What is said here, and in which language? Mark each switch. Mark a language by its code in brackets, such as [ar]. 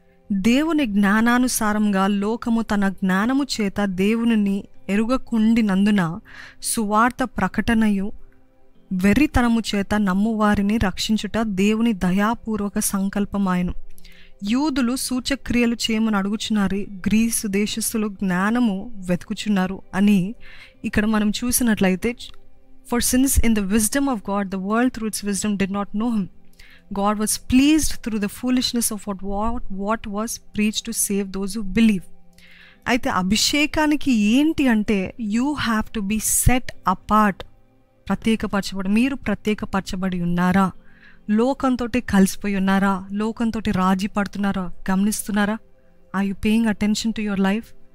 [te] దేవుని జ్ఞానానుసారంగా లోకము తన జ్ఞానము చేత దేవునిని ఎరుగకుండినందున సువార్త ప్రకటనయు వెర్రితనము చేత నమ్మువారిని రక్షించుట దేవుని దయాపూర్వక సంకల్పమాయను. యూదులు సూచక్రియలు చేయమని అడుగుచున్నారు, గ్రీసు దేశస్థులు జ్ఞానము వెతుకుచున్నారు అని ఇక్కడ మనం చూసినట్లయితే, [en] For since in the wisdom of God the world through its wisdom did not know him. God was pleased through the foolishness of what was preached to save those who believe. [te] అయితే అభిషేకానికి ఏంటి అంటే [en] You have to be set apart. [te] ప్రత్యేకపరచబడి, మీరు ప్రత్యేకపరచబడి ఉన్నారా? లోకంతో కలిసిపోయి ఉన్నారా? లోకంతో రాజీ పడుతున్నారా? గమనిస్తున్నారా? [en] Are you paying attention to your life?